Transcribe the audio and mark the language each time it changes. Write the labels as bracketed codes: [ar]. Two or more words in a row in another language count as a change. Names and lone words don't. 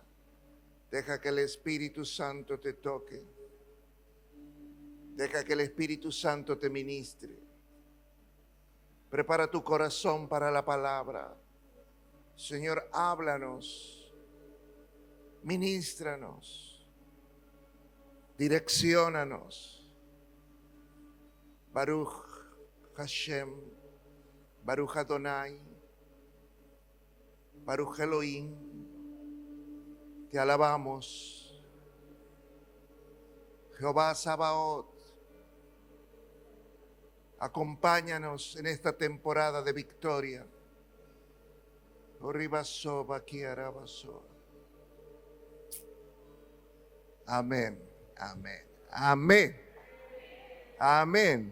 [es] Deja que el Espíritu Santo te toque. Deja que el Espíritu Santo te ministre. Prepara tu corazón para la palabra. Señor, háblanos. Ministranos. [he] Direcciónanos. ברוך השם. ברוך אדוני. ברוך אלוהים. [es] Te alabamos. Jehová Sabaoth. Acompáñanos en esta temporada de victoria. Amén, amén, amén, amén.